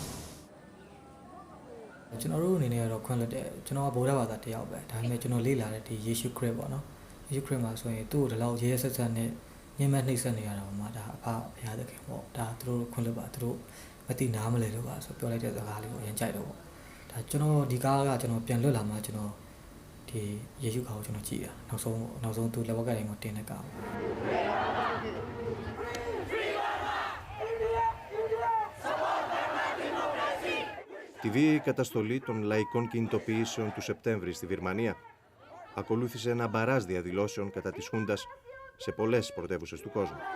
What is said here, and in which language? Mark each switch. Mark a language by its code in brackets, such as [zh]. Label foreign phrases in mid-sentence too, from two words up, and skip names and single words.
[my] ကျွန်တော်တို့အနေနဲ့ကတော့ခွင့်လွှတ်တယ်ကျွန်တော်ကဗုဒ္ဓဘာသာတယောက်ပဲဒါပေမဲ့ကျွန်တော်လေ့လာတဲ့ဒီယေရှုခရစ်ပေါ့နော်ယေရှုခရစ်မှာဆိုရင်သူ့ကိုဒီလောက်ရဲရဲဆက်ဆက်နဲ့ညှဉ်းပန်းနှိပ်စက်နေရတာပေါ့ဒါအဖဘုရားသခင်ပေါ့ဒါသူတို့ခွင့်လွှတ်ပါသူတို့မသိနားမလဲလို့ပါဆိုပြောလိုက်တဲ့စကားလေးကိုအရင်ကြိုက်တော့ပေါ့ဒါကျွန်တော်ဒီကားကကျွန်တော်ပြန်လွတ်လာမှကျွန်တော်ဒီယေရှုခေါင်းကိုကျွန်တော်ကြည့်တာနောက်ဆုံးသူလက်ဝက်ကတိုင်းမှာတင်တဲ့ကား [el] Τη βίαιη καταστολή των λαϊκών κινητοποιήσεων του Σεπτέμβρη στη Βιρμανία ακολούθησε ένα μπαράζ διαδηλώσεων κατά της χούντας σε πολλές πρωτεύουσες του κόσμου.